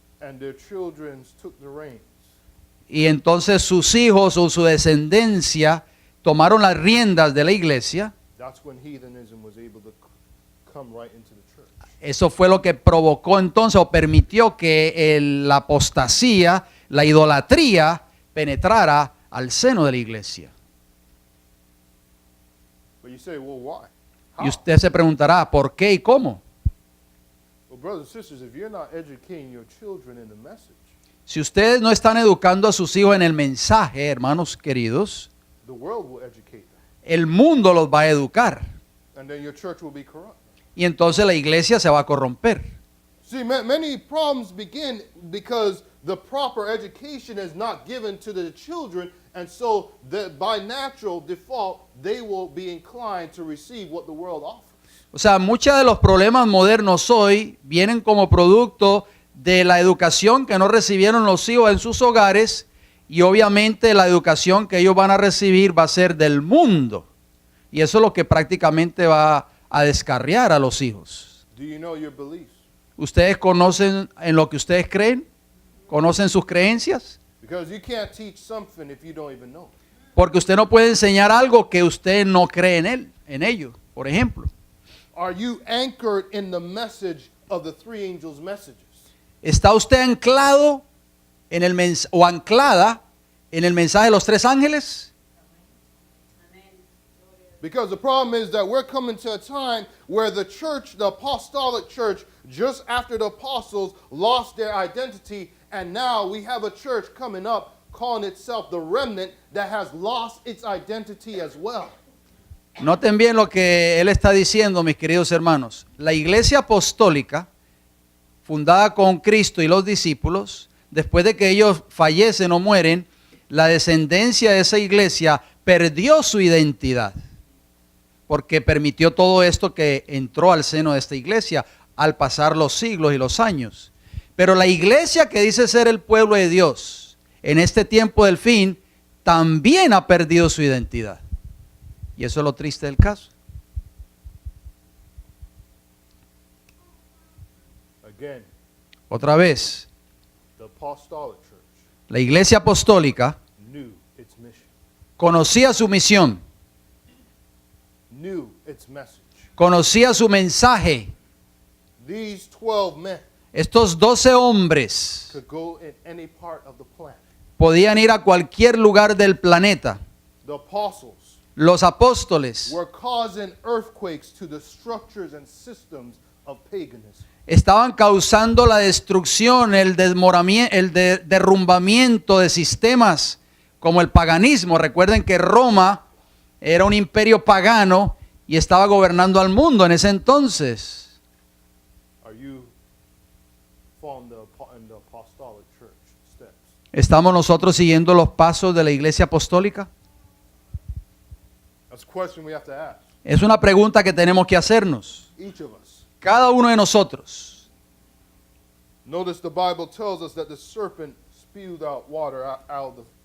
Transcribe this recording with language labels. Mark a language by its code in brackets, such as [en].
[en] and their children took the reins, [es] y entonces sus hijos o su descendencia tomaron las riendas de la iglesia, [en] that's when heathenism was able to come right into the church. [es] eso fue lo que provocó entonces o permitió que la apostasía, la idolatría, penetrara al seno de la iglesia. [en] But you say, well, why? [es] Y usted se preguntará, ¿por qué y cómo? [en] Well, brothers and sisters, if you're not educating your children in the message, [es] Si ustedes no están educando a sus hijos en el mensaje, hermanos queridos, [en] the world will educate them. [es] el mundo los va a educar. [en] And then your church will be corrupt. [es] Y entonces la iglesia se va a corromper. [en] See, many problems begin because the proper education is not given to the children, and so by natural default, they will be inclined to receive what the world offers. [es] O sea, muchos de los problemas modernos hoy vienen como producto de la educación que no recibieron los hijos en sus hogares, y obviamente la educación que ellos van a recibir va a ser del mundo. Y eso es lo que prácticamente va a descarriar a los hijos. [en] Do you know your beliefs? [es] ¿Ustedes conocen en lo que ustedes creen? ¿Conocen sus creencias? [en] Because you can't teach something if you don't even know. [es] Porque usted no puede enseñar algo que usted no cree en ello, por ejemplo. [en] Are you anchored in the message of the three angels' messages? [es] ¿Está usted anclado en el o anclada en el mensaje de los tres ángeles? [en] Because the problem is that we're coming to a time where the church, the apostolic church, just after the apostles lost their identity, and now we have a church coming up calling itself the remnant that has lost its identity as well. [es] Noten bien lo que él está diciendo, mis queridos hermanos. La iglesia apostólica, fundada con Cristo y los discípulos, después de que ellos fallecen o mueren, la descendencia de esa iglesia perdió su identidad, porque permitió todo esto que entró al seno de esta iglesia al pasar los siglos y los años. Pero la iglesia que dice ser el pueblo de Dios en este tiempo del fin también ha perdido su identidad. Y eso es lo triste del caso. [en] Again, [es] Otra vez, [en] the apostolic church [es] la iglesia apostólica [en] knew its mission, [es] conocía su misión, [en] knew its message. [es] conocía su mensaje. [en] These 12 men [es] Estos 12 hombres [en] could go in any part of the planet. [es] podían ir a cualquier lugar del planeta. [en] The apostles [es] Los apóstoles [en] were causing earthquakes to the structures and systems of paganism. [es] estaban causando la destrucción, el derrumbamiento de sistemas como el paganismo. Recuerden que Roma era un imperio pagano y estaba gobernando al mundo en ese entonces. [en] Are you following in the apostolic church steps? [es] ¿Estamos nosotros siguiendo los pasos de la iglesia apostólica? [en] That's a question we have to ask. [es] Es una pregunta que tenemos que hacernos. [en] Each of us. [es] Cada uno de nosotros. [en] Notice the Bible tells us that the serpent spewed water out.